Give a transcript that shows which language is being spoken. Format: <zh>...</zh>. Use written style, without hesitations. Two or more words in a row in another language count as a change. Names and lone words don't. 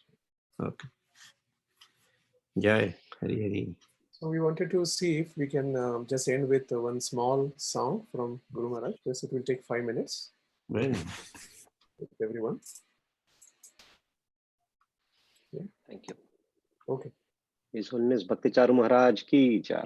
<en>Okay. Jai, Hari Hari. So we wanted to see if we can just end with one small song from Guru Maharaj. Just it will take 5 minutes. Very nice. With everyone. Yeah. Thank you. Okay. His Holiness Bhakti Charu Maharaj</en> <hi>ki jai.</hi>